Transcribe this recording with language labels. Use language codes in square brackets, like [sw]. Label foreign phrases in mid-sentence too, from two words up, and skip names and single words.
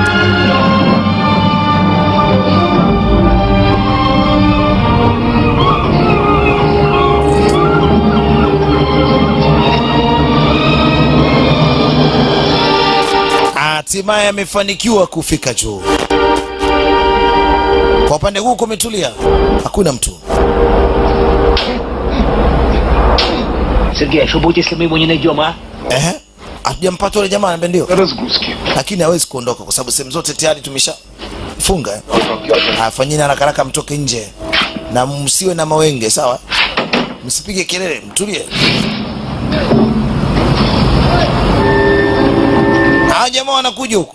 [sw] Hatimaye amefanikiwa kufika juu. Kwa upande huu kumetulia, hakuna mtu. [ru] Sergei, что будет, если мы его не найдем, а? [sw] Hatujampata yule jamaa anambia ndio. Lakini hawezi kuondoka kwa sababu sehemu zote tayari tumeshafunga. Afanyeni haraka haraka mtoke nje. Na msiwe na mawenge, sawa? Msipige kelele, mtulie. Jamaa wanakuja huko.